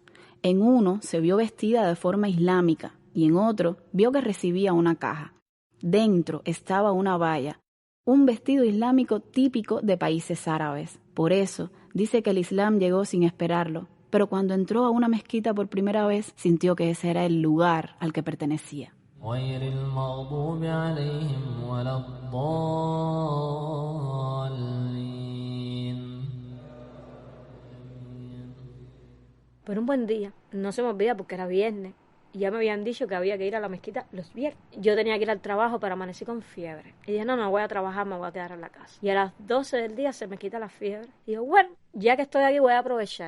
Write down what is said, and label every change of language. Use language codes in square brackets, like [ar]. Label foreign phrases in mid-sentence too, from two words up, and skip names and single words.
[es] En uno se vio vestida de forma islámica y en otro vio que recibía una caja. Dentro estaba una baya, un vestido islámico típico de países árabes. Por eso dice que el Islam llegó sin esperarlo, pero cuando entró a una mezquita por primera vez sintió que ese era el lugar al que pertenecía. [ar] غير المغضوب عليهم ولا الضالين. [es] Pero un buen día, no se me olvida porque era viernes, y ya me habían dicho que había que ir a la mezquita los viernes. Yo tenía que ir al trabajo, pero amanecí con fiebre. Y dije, no voy a trabajar, me voy a quedar en la casa. Y a las 12 del día se me quita la fiebre. Y digo, bueno, ya que estoy aquí voy a aprovechar.